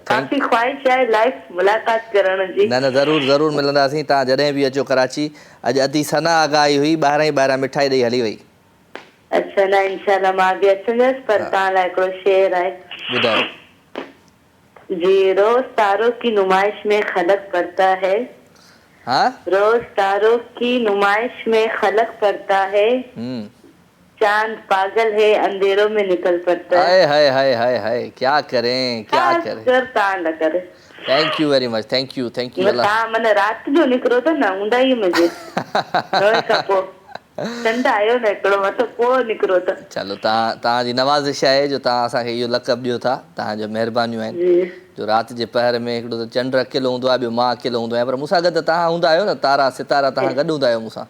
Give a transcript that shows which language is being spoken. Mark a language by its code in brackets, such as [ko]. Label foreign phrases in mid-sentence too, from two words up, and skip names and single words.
[sd] काफ़ी ख़्वाहिश आहे लाइव मुलाक़ात करण जी न ज़रूरु ज़रूरु मिलंदासीं तव्हां जॾहिं बि अचो कराची अॼु अधी सना आगाही हुई ॿाहिरां ई ॿाहिरां मिठाई ॾेई हली वई अच्छा न [ar] إن شاء الله [sd] मां बि अचंदसि पर तव्हां लाइ हिकिड़ो शेर आहे ॿुधायो [ur] جی روز تاروں کی نمائش میں خلق پڑتا ہے [sd] हा [ur] روز تاروں کی نمائش میں خلق پڑتا ہے چاند پاگل ہے اندھیروں میں نکل پڑتا ہے ہائے ہائے ہائے ہائے ہائے کیا کریں کیا کریں [sd] कर तव्हां न करे [en] Thank you very much thank you Allah [sd] तव्हां माना राति जो निकिरो था न ऊंदाई में जे रोज खां पोइ चंड आयो न हिकिड़ो मथो पोइ निकिरो था चलो तव्हांजी नवाज़िश आहे जो तव्हां असांखे इहो लक़ब ॾियो था तव्हांजो महिरबानियूं आहिनि जी जो राति जे पहर में हिकिड़ो त चंड अकेलो हूंदो आहे ॿियो मां अकेलो हूंदो आहियां पर मूंसां गॾु त तव्हां हूंदा आहियो न तारा सितारा तव्हां गॾु हूंदा आहियो मूंसां